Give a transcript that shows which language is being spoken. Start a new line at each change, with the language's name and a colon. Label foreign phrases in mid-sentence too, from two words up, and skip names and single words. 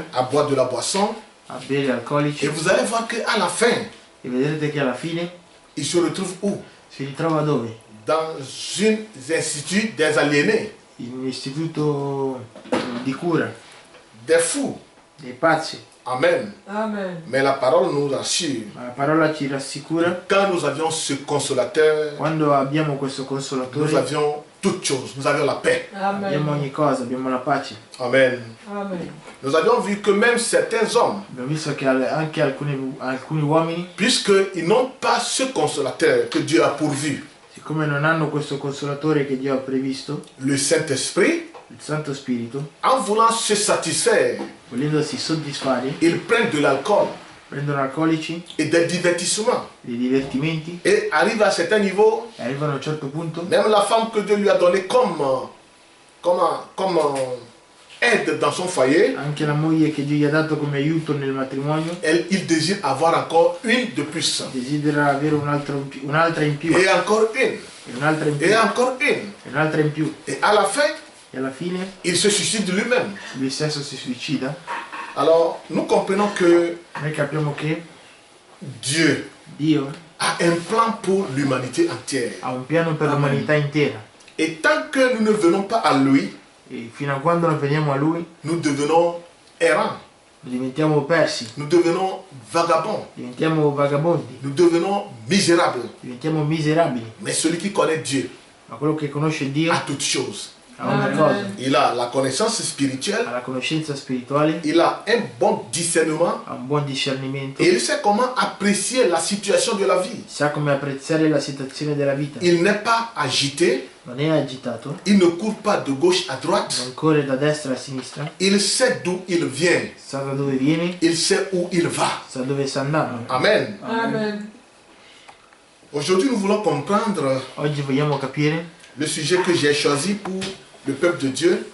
French: à boire de la boisson.
Italian: a bere alcolici,
French: Et vous allez voir qu'à la fin,
Italian: e vedrete che alla fine
French: il se retrouve où?
Italian: si ritrova dove?
French: Dans un institut des aliénés,
Italian: In un istituto di cura
French: des fous.
Italian: dei pazzi. Amen. Amen.
French: Mais la parole nous assure,
Italian: Ma la parola ci rassicura,
French: quand nous avions ce consolateur,
Italian: quando abbiamo questo
French: nous
Italian: consolatore
French: avions toutes choses, nous avions la paix.
Italian: abbiamo Amen. ogni cosa, abbiamo la pace. Amen. Amen.
French: Nous avions vu que même certains hommes,
Italian: Abbiamo visto che anche alcuni uomini,
French: puisqu'ils n'ont pas ce consolateur que Dieu a pourvu,
Italian: siccome non hanno questo consolatore che Dio ha previsto,
French: le Saint-Esprit,
Italian: il Santo Spirito,
French: en voulant se satisfaire,
Italian: volendosi soddisfare,
French: ils prennent de l'alcool
Italian: prendono alcolici,
French: et des divertissements.
Italian: dei divertimenti,
French: Et arrivent à un certain niveau,
Italian: e arrivano a un certo punto,
French: même la femme que Dieu lui a donnée comme aide dans son foyer,
Italian: anche la moglie che Dio gli ha dato come aiuto nel matrimonio,
French: il désire avoir encore une de plus.
Italian: desidera avere un'altra in più,
French: Et encore une.
Italian: e un'altra in più,
French: Et encore une.
Italian: e un'altra in più.
French: Et à la fin,
Italian: E alla fine
French: il se suicide lui-même.
Italian: lui stesso si suicida.
French: Alors, nous comprenons que
Italian: Noi capiamo che
French: Dieu
Italian: Dio
French: a un plan pour l'humanité entière.
Italian: ha un piano per l'umanità intera,
French: Et tant que nous ne venons pas à lui,
Italian: e fino a quando non veniamo a Lui
French: nous devenons errants,
Italian: diventiamo persi,
French: nous devenons vagabonds,
Italian: diventiamo vagabondi,
French: nous devenons misérables.
Italian: diventiamo miserabili.
French: Mais celui qui connaît Dieu
Italian: Ma quello che conosce Dio
French: a toutes choses.
Italian: ha ogni Amen. cosa,
French: Il a la connaissance spirituelle,
Italian: ha la conoscenza spirituale,
French: il a un bon discernement
Italian: ha un buon discernimento,
French: et il sait comment apprécier la situation de la vie.
Italian: sa come apprezzare la situazione della vita.
French: Il n'est pas agité,
Italian: Non è agitato,
French: il ne court pas de gauche à droite,
Italian: non corre da destra a sinistra,
French: il sait d'où il vient,
Italian: sa da dove viene,
French: il sait où il va.
Italian: sa dove sta andando. Amen. Amen.
French: Aujourd'hui, nous voulons comprendre
Italian: Oggi vogliamo capire
French: le sujet que j'ai choisi pour le peuple de Dieu